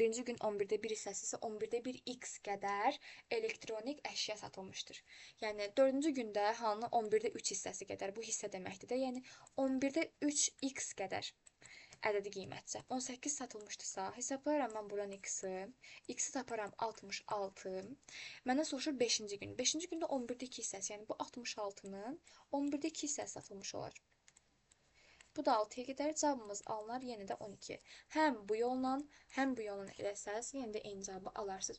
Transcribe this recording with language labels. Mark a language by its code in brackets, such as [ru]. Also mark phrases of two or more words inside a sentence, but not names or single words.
[az] Birinci gün 11-də 1 hissəsi isə 11-də 1 x qədər elektronik əşya satılmışdır. Yəni, 4-cü gündə hanı 11-də 3 hissəsi qədər bu hissə deməkdir də. Yəni, 11-də 3 x qədər ədədi qiymətcə 18 satılmışdırsa, hesablayaram mən buradan x-i. X-i taparam 66. Məndən soruşur 5-ci gün. 5-ci gündə 11-də 2 hissəsi, yəni bu 66-nın 11-də 2 hissəsi satılmış olar. Bu da 6-ya gedər. Cavabımız alınar yenə də 12. Həm bu yolla, həm bu yolla eləsəz, yenə də eyni cavabı alarsınız.